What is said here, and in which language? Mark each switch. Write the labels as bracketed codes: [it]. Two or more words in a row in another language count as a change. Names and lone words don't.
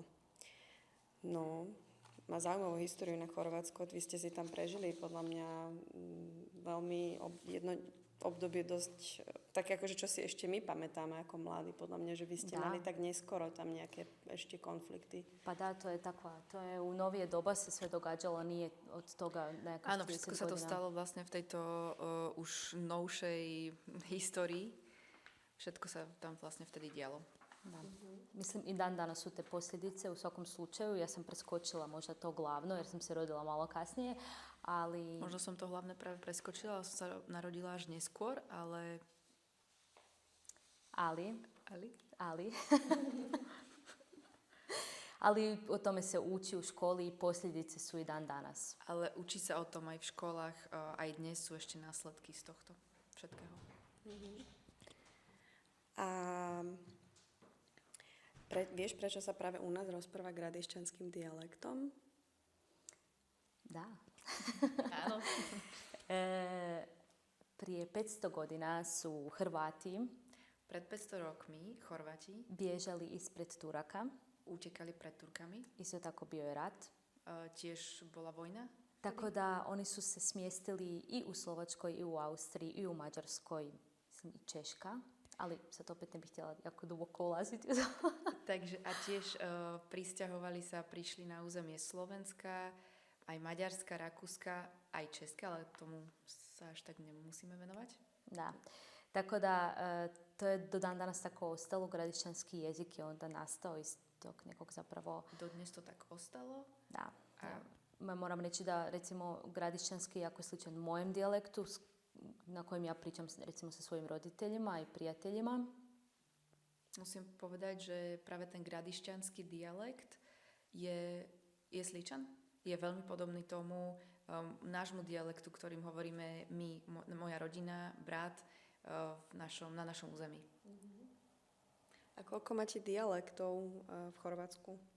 [sk] No, má zaujímavú históriu na Chorvátsko. Vy ste si tam prežili podľa mňa veľmi jedno obdobie dosť také, akože čo si ešte my pamätáme ako mladí. Podľa mňa, že vy ste mali tak neskoro tam nejaké ešte konflikty. [hr] Pa da, to je u novije doba se sve događalo, nije od toga neka 40 [sk] Áno, všetko sa to stalo vlastne v tejto už novšej histórii. Všetko sa tam vlastne vtedy dialo. [hr] Da. Mislim i dan danas su te posljedice u svakom slučaju. Ja sam preskočila možda to glavno jer sam se rodila malo kasnije, ali... [sk] Možno som to hlavne práve preskočila, som sa narodila až neskôr, ale... [hr] Ali o tome se uči u školi i posljedice su i dan danas. [sk] Ale učí sa o tom aj v školách, aj dnes sú ešte následky z tohto všetkého. A vieš, prečo sa práve u nás rozpráva gradišťanským dialektom? [hr] Da. [sk] Áno. [hr] Prije 500 godina su Hrvati [sk] Pred 500 rokmi Chorváti [hr] bježali ispred Turaka. [sk] utekali pred Turkami. [hr] Isto tako bio je rat. [sk] Tiež bola vojna. [hr] Tako da oni su se smjestili i u Slovačkoj, i u Austriji, i u Mađarskoj, mislim i Češka. Ali sad opet ne bih htjela jako duboko ulaziti. [sk] Takže a tiež prišli na územie Slovenska, aj Maďarska, Rakúska, aj Česka, ale tomu sa až tak nemusíme venovať. [hr] Da. Tako da to je do dan danas tako ostalo. Gradišćanski jezik je onda nastao iz tog nekog zapravo... [sk] Dodnes to tak ostalo. [hr] Da. Moram reći da recimo gradišćanski je jako sličan mojem dijalektu na kojem ja pričam recimo sa svojim roditeljima i prijateljima. [sk] Musím povedať, že práve ten gradišťanský dialekt je sličan. Je veľmi podobný tomu nášmu dialektu, ktorým hovoríme my, moja rodina, brat na našom území. A koľko máte dialektov v Chorvátsku?